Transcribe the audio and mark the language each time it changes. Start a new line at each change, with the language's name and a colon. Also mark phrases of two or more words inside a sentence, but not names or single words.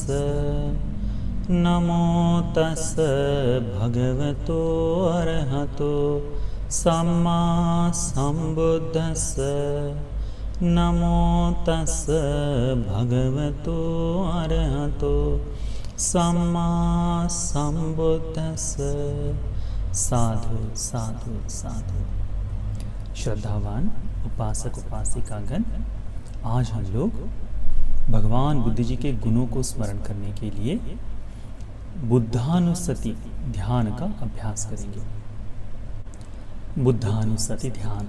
Pali: नमो तस् भगवतो अरहतो सम्मा सम्बुद्धस्स। नमो तस् भगवतो अरहतो सम्मा सम्बुद्धस्स। साधु साधु साधु।
Hindi: श्रद्धावान उपासक उपासिकागण, आज हम लोग भगवान बुद्ध जी के गुणों को स्मरण करने के लिए बुद्धानुस्सति ध्यान का अभ्यास करेंगे। बुद्धानुस्सति ध्यान।